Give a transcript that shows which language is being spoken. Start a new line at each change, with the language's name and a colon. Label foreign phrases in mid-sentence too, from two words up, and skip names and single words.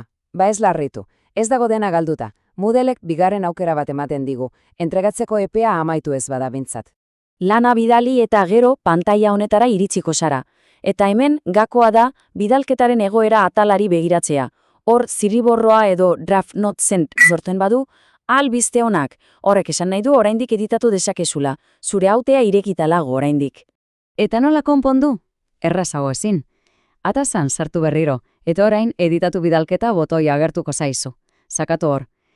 Basque: Ba ez larritu, ez dago dena galduta. Moodlek bigarren aukera bat ematen digu, entregatzeko epea amaitu ez bada bintzat. Lana bidali eta gero pantaila honetara iritsiko zara. Eta hemen gakoa da bidalketaren egoera atalari begiratzea. Hor zirriborroa edo
English: draft not sent
Basque: sortzen badu, albiste honak. Horrek esan nahi du oraindik editatu dezakezula. Zure hautea irekitalago oraindik. Eta nola konpondu? Errazago ezin. Atazan sartu berriro, eta orain editatu bidalketa botoi agertuko zaizu. Sakatu hor.